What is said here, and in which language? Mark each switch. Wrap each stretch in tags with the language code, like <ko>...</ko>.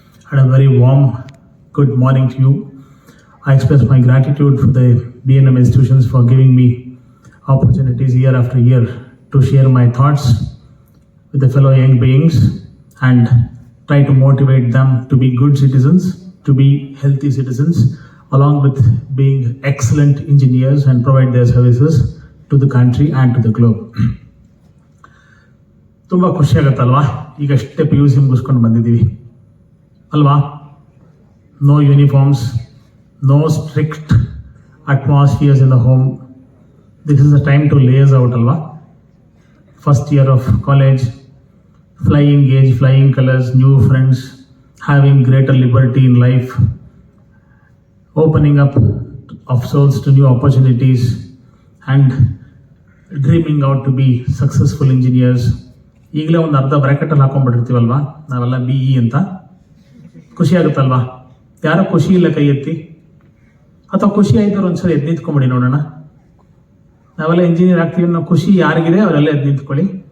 <en>And a very warm good morning to you. I express my gratitude for the BNM institutions for giving me opportunities year after year to share my thoughts with the fellow young beings and try to motivate them to be good citizens, to be healthy citizens, along with being excellent engineers and provide their services to the country and to the globe.</en> <kn>ತುಂಬಾ ಖುಷಿ ಆಗುತ್ತಲ್ವಾ? ಈಗಷ್ಟೇ PUC ಮುಗಿಸ್ಕೊಂಡು ಬಂದಿದ್ದೀವಿ ಅಲ್ವಾ?</kn> <en>No uniforms, no strict atmospheres in the home. This is the time to laze out alva. First year of college, flying age, flying colors, new friends, having greater liberty in life, opening up of souls to new opportunities, and dreaming out to be successful engineers.</en> <kn>ಈಗಲೇ ಒಂದು ಅರ್ಧ ಬ್ರ್ಯಾಕೆಟಲ್ಲಿ ಹಾಕೊಂಡ್ಬಿಟ್ಟಿರ್ತೀವಲ್ವಾ ನಾವೆಲ್ಲ BE ಅಂತ. ಖುಷಿ ಆಗುತ್ತಲ್ವಾ? ಯಾರೋ ಖುಷಿ ಇಲ್ಲ ಕೈ ಎತ್ತಿ, ಅಥವಾ ಖುಷಿ ಆಯ್ತವ್ರು ಒಂದ್ಸರಿ ಎದ್ದು ನಿಂತ್ಕೊಂಬಿಡಿ ನೋಡೋಣ. ನಾವೆಲ್ಲ ಇಂಜಿನಿಯರ್ ಆಗ್ತೀವಿ ಅನ್ನೋ ಖುಷಿ ಯಾರಿಗಿದೆ ಅವರೆಲ್ಲ ಎದ್ದು ನಿಂತ್ಕೊಳ್ಳಿ.</kn>